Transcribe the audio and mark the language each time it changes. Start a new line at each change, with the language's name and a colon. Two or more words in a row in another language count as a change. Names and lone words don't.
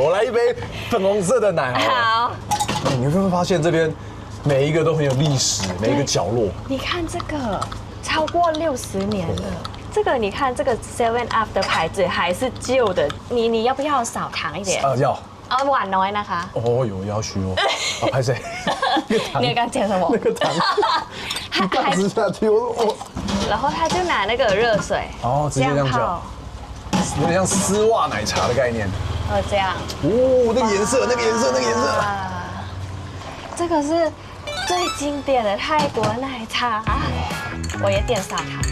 Chinese: 我来一杯粉红色的奶好了。好。你会不会发现这边每一个都很有历史，每一个角落？你看这个，超过60年了。这个你看，这个 7 Up 的牌子还是旧的。你要不要少糖一点？要。
Thai: หวานน้อยนะคะ。
Chinese: 哦，有要求哦。拍谁？你刚讲什么？那个糖。还吃下去哦。然后他就拿那个热水，直接这样泡，有点像丝袜奶茶的概念。这样。哦，那个颜色。这个是最经典的泰国奶茶，我也点少糖。